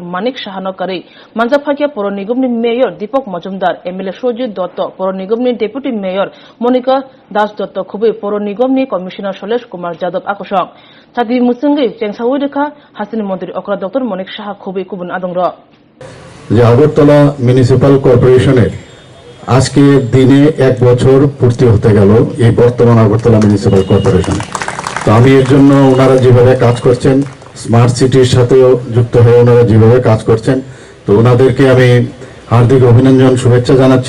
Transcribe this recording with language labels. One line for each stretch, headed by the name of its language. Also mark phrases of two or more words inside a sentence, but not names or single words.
Kok Borok: Manik Shahanokari Manjapakia Poro Nigom ni Mayor Deepak Majumdar MLA Sojit Dotto Poro Nigom ni
English: Deputy Mayor
Kok Borok: Monica Das Dotto Khubui Poro Nigom ni Commissioner Sholesh Kumar Jadab Akosong Chati Musungi Chengsawi Dekha Hasani Montri Okra Dr. Manik Shaha Khubui Kubun Adongro
Bangla: যে আগরতলা মিউনিসিপাল কর্পোরেশনের আজকে দিনে 1 বছর পূর্তি হতে গেল এই বর্তমান আগরতলা মিউনিসিপাল কর্পোরেশন। তো আমি এর জন্য ওনারা যেভাবে কাজ করছেন স্মার্ট সিটির সাথেও যুক্ত হয়ে ওনারা যেভাবে কাজ করছেন তো ওনাদেরকে আমি হার্দিক অভিনন্দন শুভেচ্ছা জানাচ্ছি।